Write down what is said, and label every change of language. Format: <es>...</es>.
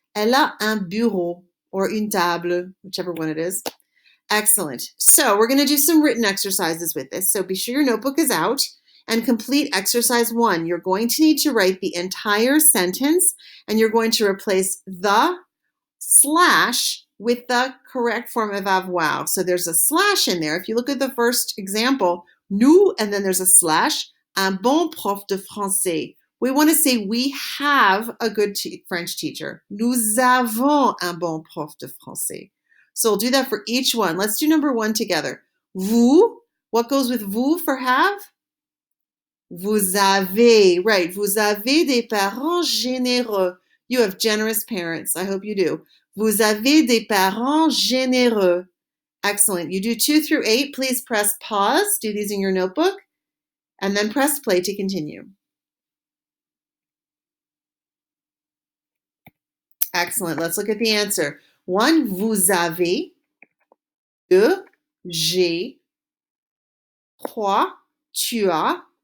<fr>Elle a un bureau or une table,</fr> <en>whichever one it is. Excellent. So we're going to do some written exercises with this. So be sure your notebook is out and complete exercise 1. You're going to need to write the entire sentence and you're going to replace the slash with the correct form of avoir. So there's a slash in there. If you look at the first example, nous, and then there's a slash,</en> <fr>un bon prof de français.</fr> <en>We want to say we have a good French teacher.</en> <fr>Nous avons un bon prof de français.</fr> <en>So we'll do that for each one. Let's do number 1 together. Vous, what goes with vous for have?</en> <fr>Vous avez,</fr> <en>right.</en> <fr>Vous avez des parents généreux.</fr> <en>You have generous parents. I hope you do.</en> <fr>Vous avez des parents généreux.</fr> <en>Excellent. You do 2 through 8. Please press pause. Do these in your notebook. And then press play to continue. Excellent. Let's look at the answer. 1,</en> <fr>vous avez. 2, j'ai. 3, tu as.</fr>